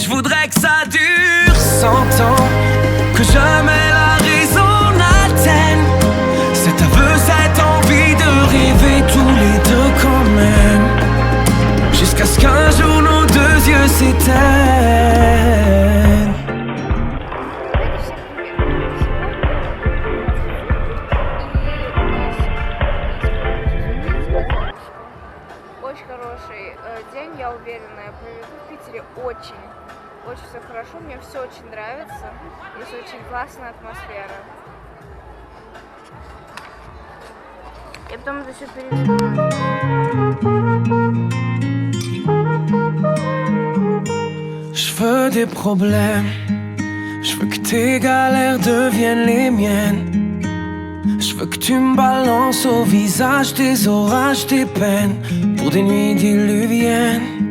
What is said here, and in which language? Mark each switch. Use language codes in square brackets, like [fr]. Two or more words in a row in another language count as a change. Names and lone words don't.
[fr] Je voudrais que ça dure 100 ans, que jamais la raison n'atteigne cet aveu, cette envie de rêver tous les deux quand même, jusqu'à ce qu'un jour nos deux yeux s'éteignent. [ru] Очень хороший день, я уверена, я проведу в Питере очень все хорошо, мне все очень нравится, здесь очень классная атмосфера. Я потом это все переведу. [fr] Je veux des problèmes, je veux que tes galères deviennent les miennes. Je veux que tu me balances au visage tes orages, tes peines, pour des nuits diluviennes.